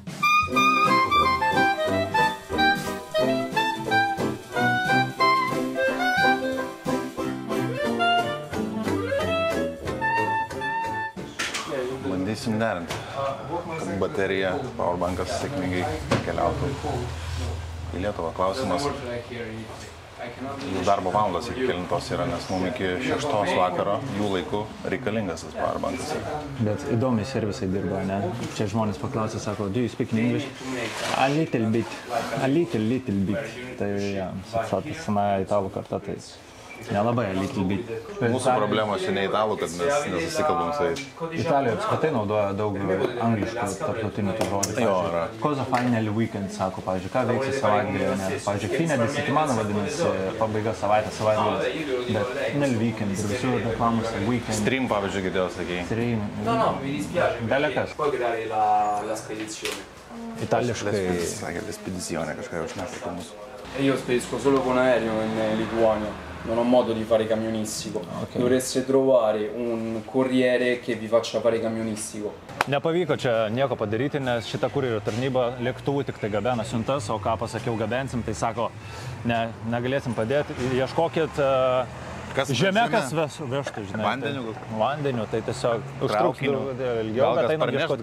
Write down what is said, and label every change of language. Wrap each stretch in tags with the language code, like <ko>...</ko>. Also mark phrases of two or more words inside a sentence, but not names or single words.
<lt>Bandysim derinti, kad baterija, powerbankas sėkmingai keliautų į Lietuvą. Klausimas, jų darbo valandos iki kelintos yra, nes mums iki 6 vakaro jų laiku reikalingas tas powerbankas. Bet įdomiai servisai dirba, ne? Čia žmonės paklausė, sako,</lt> <en>do you speak in English? A little bit.</en> <lt>Tai, ja, sena italų karta, tai nelabai</lt> <en>a little bit.</en> <lt>Mūsų problema čia ne italų, kad mes nesusikalbam su jais. Italijoje apskritai naudoja daug angliškų tarptautinių tų žodžių. Jo, yra.</lt> <it>Cosa fai nel weekend,</it> <lt>sako, pavyzdžiui, ką veiksi savaitgalį. Pavyzdžiui,</lt> <it>fine di settimana</it> <lt>vadinasi pabaiga savaitgalis. Bet</lt> <it>nel weekend</it> <lt>ir visur reklamose weekend. Stream, pavyzdžiui, girdėjau, sakei. Stream.</lt> <it>No, mi dispiace.</it> <lt>Belekas.</lt> <it>Puoi creare la spedizione.</it> <lt>Itališkai. Sakė, spedizione kažką jau šneka apie mūsų.</lt> <it>E io spedisco solo con aereo in Lituania. non ho modo di fare camionistico. Dovreste trovare un corriere che vi faccia fare camionistico.</it> <lt>Nepavyko čia nieko padaryti, nes šita kurjerio tarnyba lėktuvų tik tai gabena siuntas, o ką pasakiau gabensim, tai sako, negalėsim padėti, ieškokit žemė, kas vežtų, žinai. Vandeniu? Vandeniu, tai tiesiog užtruks ilgiau, bet einam ieškoti</lt>